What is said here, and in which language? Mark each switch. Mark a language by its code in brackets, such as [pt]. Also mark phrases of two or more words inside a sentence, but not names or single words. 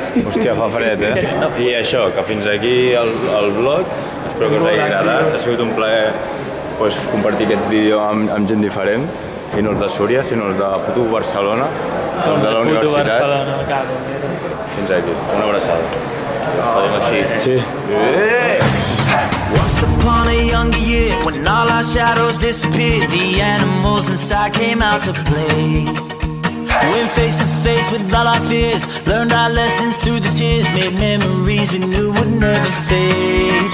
[ca] Hòstia, fa fred, I això, que fins aquí el vlog. Espero que us hagi agradat. Ha sigut un plaer pues, compartir aquest vídeo amb gent diferent, i no els de Súria, sinó els de Puto Barcelona, els de la universitat. Barcelona, cago. Fins aquí, una abraçada. Ens podem així. Sí. [en] Once upon a younger year, when all our shadows disappeared, the animals inside came out to play. Went face to face with all our fears, learned our lessons through the tears, made memories we knew would never fade.